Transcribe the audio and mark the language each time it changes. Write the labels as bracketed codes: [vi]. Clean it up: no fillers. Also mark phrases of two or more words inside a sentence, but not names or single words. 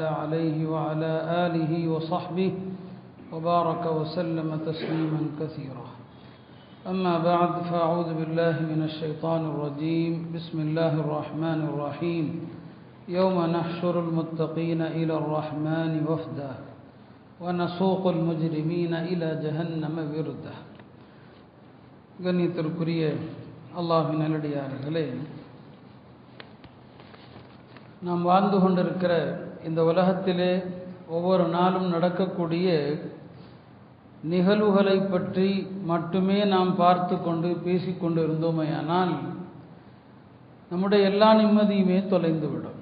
[ar] عليه وعلى آله وصحبه وبارك وسلم تسليما كثيرا أما بعد فأعوذ بالله من الشيطان الرجيم بسم الله الرحمن الرحيم يوم نحشر المتقين إلى الرحمن وفدا ونسوق المجرمين إلى جهنم وردا [ta] கண்ணியத்திற்குரிய அல்லாஹ்வின் நல்லடியார்களே, நாம் வாழ்ந்து கொண்டிருக்கிற இந்த உலகத்திலே ஒவ்வொரு நாளும் நடக்கக்கூடிய நிகழ்வுகளை பற்றி மட்டுமே நாம் பார்த்து கொண்டு பேசிக்கொண்டு இருந்தோமேயானால் நம்முடைய எல்லா நிம்மதியுமே தொலைந்துவிடும்.